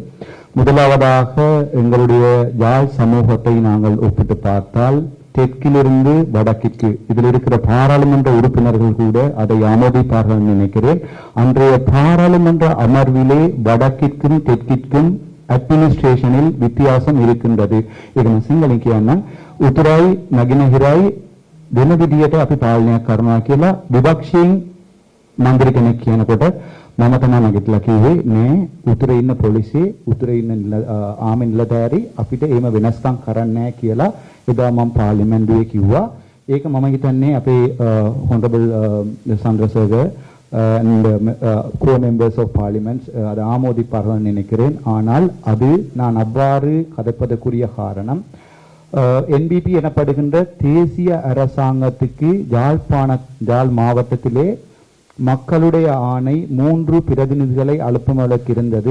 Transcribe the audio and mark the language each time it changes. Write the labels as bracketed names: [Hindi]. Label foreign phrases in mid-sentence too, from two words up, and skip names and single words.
[Tamil] முதலாவதாக எங்களுடைய யாழ் சமூகத்தை நாங்கள் ஒப்பிட்டு பார்த்தால் தெற்கிலிருந்து வடக்கிற்கு இதில் இருக்கிற பாராளுமன்ற உறுப்பினர்கள் கூட அதை ஆமோதிப்பார்கள் நினைக்கிறேன். அன்றைய பாராளுமன்ற அமர்விலே வடக்கிற்கும் தெற்கிற்கும் அட்மினிஸ்ட்ரேஷனில் வித்தியாசம் இருக்கின்றது. [Sinhala] இது සිංහලෙන් කියන්න උතුරයි නගිනහිරයි වෙන විදියට අපි පාලනයක් කරනවා කියලා විපක්ෂයෙන් මන්ත්‍රී කෙනෙක් කියනකොට මම තමයි නැගිටලා කිව්වේ නේ උතුරේ ඉන්න පොලිසිය උතුරේ ඉන්න ආමි නිලධාරී අපිට එහෙම වෙනස්කම් කරන්නේ නැහැ කියලා එදා මම පාර්ලිමේන්තුවේ කිව්වා. ඒක මම හිතන්නේ අපේ [English] honorable Chandrasekhar and co-members of parliament [Tamil] அது ஆமோதிப்பார்கள் நினைக்கிறேன். ஆனால் அது நான் அவ்வாறு கதைப்பதற்குரிய காரணம் NBP எனப்படுகின்ற தேசிய அரசாங்கத்துக்கு யாழ் மாவட்டத்திலே மக்களுடைய ஆணை 3 பிரதிநிதிகளை அனுப்புவதற்கு இருந்தது.